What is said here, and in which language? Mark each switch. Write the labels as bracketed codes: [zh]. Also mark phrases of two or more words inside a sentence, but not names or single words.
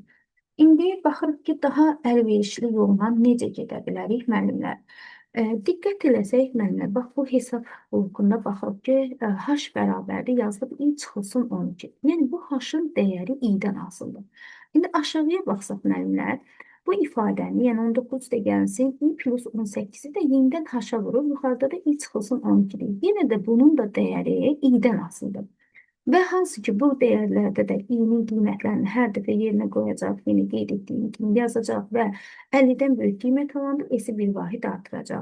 [az] İndi baxırıq ki, daha əlverişli yolla necə gedə bilərik müəllimlər. Diqqət eləsək müəllimlər, bax bu hesab blokunda baxırıq ki, H bərabərdir yazılıb i çıxılsın 12. Yəni bu H-ın dəyəri i-dən asılıdır. İndi aşağıya baxsaq müəllimlər, bu ifadəni, yəni 19 də gəlsin, i plus 18-i də yenidən H-a vurur, yuxarıda da i çıxılsın 12-dir. Yenə də bunun da dəyəri i-dən asılıdır. Və hansı ki, bu dəyərlərdə də i-nin qiymətlərini hər dəfə yerinə qoyacaq, yeni qeyd etdiyim kimi yazacaq və 50-dən böyük qiymət alanda S-i bir vahid artıracaq.